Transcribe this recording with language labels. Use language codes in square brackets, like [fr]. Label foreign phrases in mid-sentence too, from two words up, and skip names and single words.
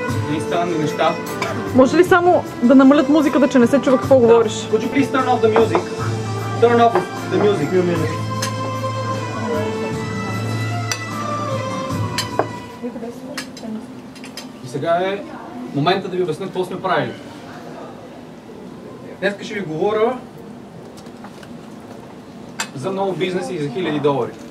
[bg] едни странни неща. Може ли само да намалят музиката, че не се чува какво говориш? [en] Could you please turn off the music? Turn off the music. [bg] И сега е момента да ви обясня какво сме правили. Днес ще ви говоря за много бизнеси и за $1000.